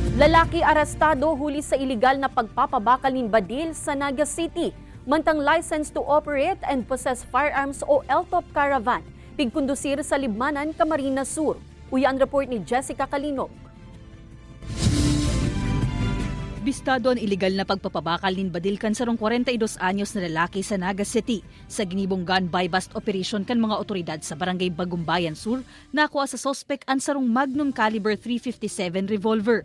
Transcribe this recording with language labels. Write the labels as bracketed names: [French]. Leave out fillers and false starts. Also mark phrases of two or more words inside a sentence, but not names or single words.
[Bikol] Lalaki arestado huli sa iligal na pagpapabakal ng badil sa Naga City. Mantang [English] license to operate and possess firearms [Bikol] o LTOP caravan. Pigkondusir sa Libmanan, Camarines Sur. Uyan report ni Jessica Calinog. Bistado ang iligal na pagpapabakal nin badil kan sarong 42 anyos na lalaki sa Naga City sa ginibong [English] gun buy-bust operation [Bikol] kan mga otoridad sa barangay Bagumbayan Sur nakuha sa suspect ang sarong Magnum caliber .357 revolver.